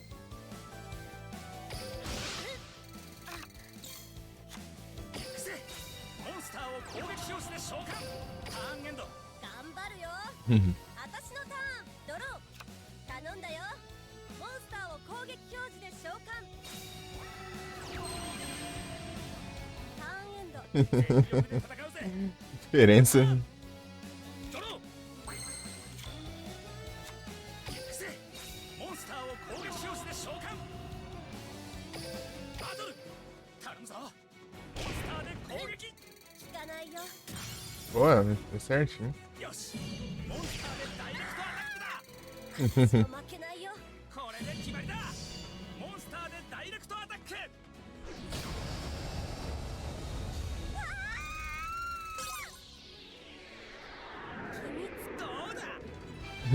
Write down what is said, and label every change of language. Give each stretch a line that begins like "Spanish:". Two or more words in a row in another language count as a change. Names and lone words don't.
Japanese: キックせモンスターを攻撃表示で召喚。ターンエンド。頑張るよ。私のターンドロー頼んだよ。モンスターを攻撃表示で召喚。ターンエンド。全力で戦うぜ。
Portuguese: Diferença. Boa, foi certinho.
Japanese: これで決まりだ。モンスターでダイレクトアタック。どうだ。